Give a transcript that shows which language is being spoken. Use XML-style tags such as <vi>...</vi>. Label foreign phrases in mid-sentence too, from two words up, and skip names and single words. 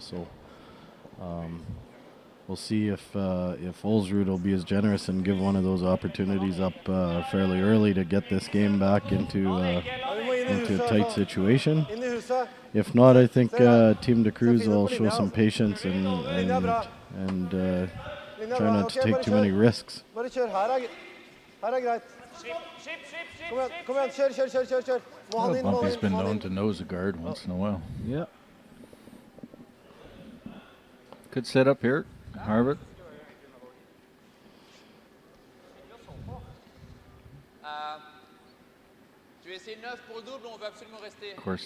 <en>So we'll see if Ulsrud will be as generous and give one of those opportunities up fairly early to get this game back into a tight situation. If not, I think Team de Cruz will show some patience and try not to take too many risks.</en> <no>Bare kjør, her er greit. Kom igjen, kjør. Må han inn, må han</no> <en>Bumpy's</en> <no>inn,</no> <en>been</en> <no>må han</no> <en>known</en> <no>inn.</no> <en>to nose a guard once in a while. Yeah. Good setup here, Harvard. Of course,</en>